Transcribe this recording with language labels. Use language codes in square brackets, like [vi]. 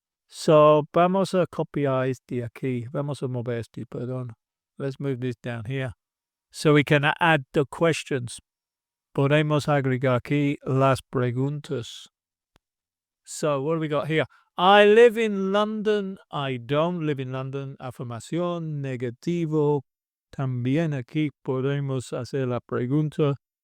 [es] So, vamos a copiar este aquí. Vamos a mover este, perdón. [en] Let's move this down here. So we can add the questions. [es] Podemos agregar aquí las preguntas. [en] So, what do we got here? I live in London. I don't live in London. [es] Afirmación, negativo. También aquí podemos hacer la pregunta.